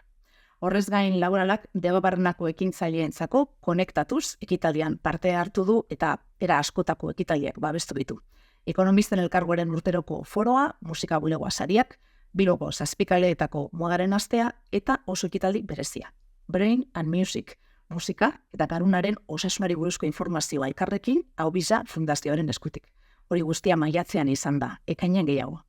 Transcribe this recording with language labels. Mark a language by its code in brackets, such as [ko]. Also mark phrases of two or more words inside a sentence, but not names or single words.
[eu] Horrez gain laboralak debabarnako ekintzaileentzako konektatuz ekitaldian parte hartu du eta era askotako ekitaldiak babestu ditu. Ekonomisten elkargoaren urteroko foroa, musika bulegoa sariak, Bilboko zazpikaleetako muagaren astea eta oso ekitaldi berezia. Brain and Music, musika eta garunaren osasunari buruzko informazioa elkarrekin Hau Biza Fundazioaren eskutik. Hori guztia maiatzean izan da, ekainean gehiago.